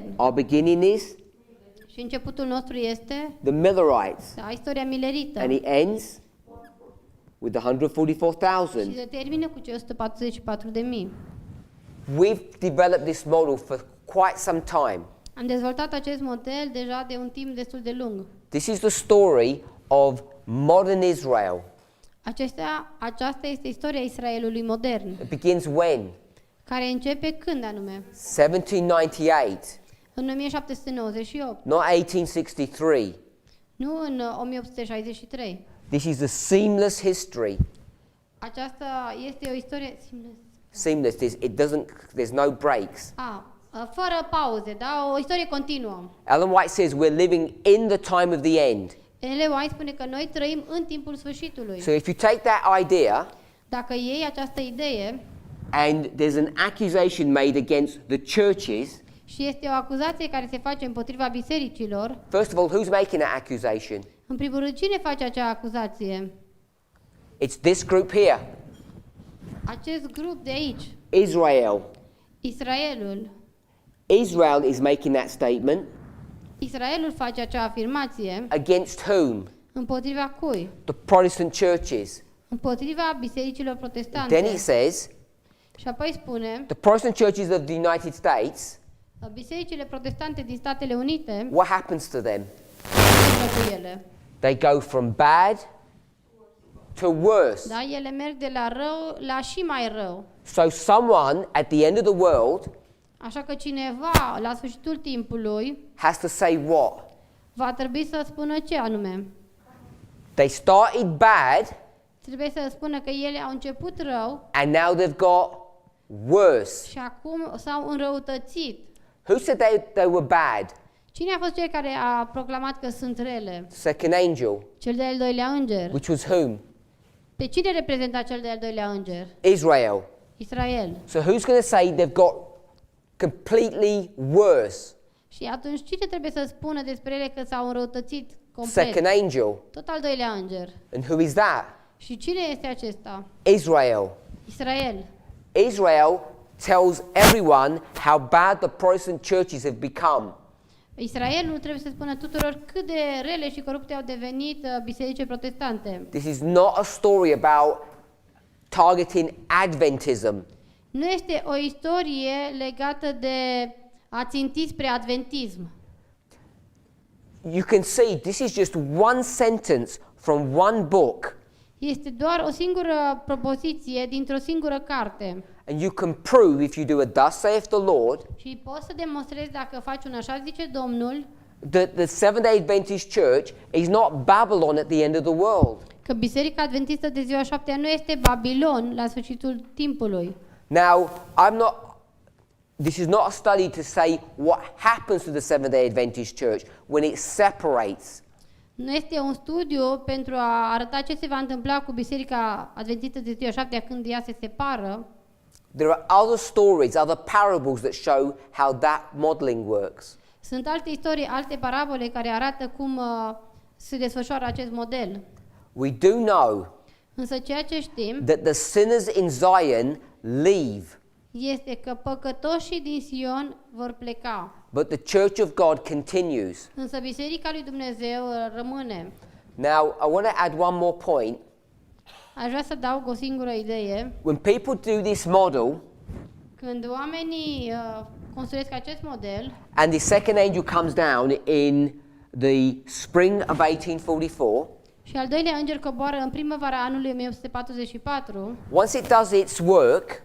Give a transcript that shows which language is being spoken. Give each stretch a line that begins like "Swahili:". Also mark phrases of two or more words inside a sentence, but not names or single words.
English: our beginning is
Romanian: Și începutul nostru este
English: the Millerites,
Romanian: istoria milerită.
English: and it ends with the
Romanian: Și
English: 144,000.
Romanian: se termină cu cei 144.000.
English: We've developed this model for quite some time.
Romanian: Am dezvoltat acest model deja de un timp destul de lung.
English: This is the story of modern Israel.
Romanian: Aceasta este istoria Israelului modern,
English: It begins when?
Romanian: care începe când anume?
English: 1798,
Romanian: În 1798,
English: not 1863.
Romanian: nu în 1863.
English: This is a seamless history.
Romanian: Aceasta este o istorie
English: Seamless. There's no breaks.
Romanian: fără pauze, da? O istorie continuă.
English: Ellen White says we're living in the time of the end.
Romanian: Ellen White spune că noi trăim în timpul sfârșitului.
English: So if you take that idea
Romanian: Dacă iei această idee
English: and there's an accusation made against the churches,
Romanian: și este o acuzație care se face împotriva bisericilor,
English: first of all, who's making that accusation?
Romanian: în primul rând, cine face acea acuzație?
English: It's this group here,
Romanian: Acest grup de aici,
English: Israel.
Romanian: Israelul.
English: Israel is making that statement.
Romanian: Israelul face acea afirmație
English: Against whom?
Romanian: împotriva cui?
English: The Protestant churches.
Romanian: Împotriva bisericilor protestante.
English: Then it says,
Romanian: Și apoi spune,
English: the Protestant churches of the United States,
Romanian: bisericile protestante din Statele Unite,
English: what happens to them?
Romanian: ce cu ele?
English: They go from bad to worse.
Romanian: Da, ele merg de la rău la și mai rău.
English: So someone at the end of the world
Romanian: Așa că cineva, la sfârșitul timpului,
English: has to say what?
Romanian: va trebui să spună ce anume.
English: They started bad
Romanian: Trebuie să spună că ele au început rău
English: and now they've got worse.
Romanian: și acum s-au înrăutățit.
English: Who said they were bad?
Romanian: Cine a fost cel care a proclamat că sunt rele?
English: Second angel,
Romanian: Cel de-al doilea înger.
English: which was whom?
Romanian: Pe cine reprezenta cel de-al doilea înger?
English: Israel.
Romanian: Israel.
English: So who's going to say they've got completely worse?
Romanian: Și atunci cine trebuie să spună despre ele că s-au înrăutățit complet?
English: Second angel.
Romanian: Tot al doilea înger.
English: And who is that?
Romanian: Și cine este acesta?
English: Israel.
Romanian: Israel.
English: Israel tells everyone how bad the Protestant churches have become.
Romanian: Israelul trebuie să spună tuturor cât de rele și corupte au devenit bisericile protestante.
English: This is not a story about targeting Adventism.
Romanian: Nu este o istorie legată de a ținti spre adventism.
English: You can see this is just one sentence from one book,
Romanian: Este doar o singură propoziție dintr-o singură carte.
English: and you can prove if you do a thus saith the Lord
Romanian: Și poți să demonstrezi dacă faci un așa zice Domnul,
English: that the Seventh-day Adventist Church is not Babylon at the end of the world.
Romanian: că Biserica Adventistă de ziua 7 nu este Babilon la sfârșitul timpului.
English: Now, this is not a study to say what happens to the Seventh-day Adventist Church when it separates.
Romanian: Nu este un studiu pentru a arăta ce se va întâmpla cu Biserica Adventistă de ziua 7 când ea se separă.
English: There are other stories, other parables that show how that modeling works.
Romanian: Sunt alte istorii, alte parabole care arată cum se desfășoară acest model.
English: We do know
Romanian: Însă ceea ce știm
English: that the sinners in Zion leave,
Romanian: este că păcătoșii din Sion vor pleca.
English: but the Church of God continues.
Romanian: Însă Biserica lui Dumnezeu rămâne.
English: Now, I want to add one more point.
Romanian: Aș vrea să adaug o singură idee.
English: When people do this model,
Romanian: Când oamenii construiesc acest model
English: and the second angel comes down in the spring of 1844,
Romanian: și al doilea înger coboară în primăvara anului 1844,
English: once it does its work,